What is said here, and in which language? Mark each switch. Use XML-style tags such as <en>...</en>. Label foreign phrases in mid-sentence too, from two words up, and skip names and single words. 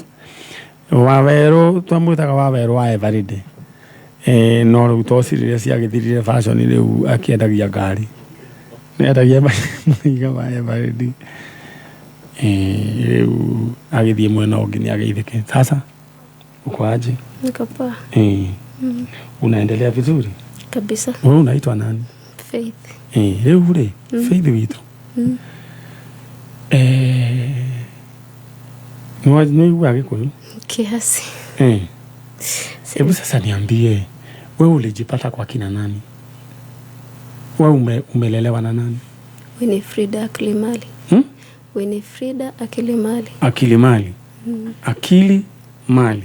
<ki>Waweru twamwitaga Waweru wa Everyday no riu tocirire ciagithirire fashion riu akiendagia ngari nendagia maiga wa Everyday riu agithie mwena ungi ni ageithike.</ki> <sw>Sasa uko aje? Niko poa. Unaendelea vizuri kabisa. Wewe unaitwa nani? Faith.</sw> <ki>Riu ri Faith witu ni wage kuyu</ki> <sw>kiasi. Hebu sasa niambie, wewe ulijipata kwa kina nani? Wewe umelelewa na nani? Winifrida Akilimali. Winifrida Akilimali. Akilimali. Akili Mali.</sw>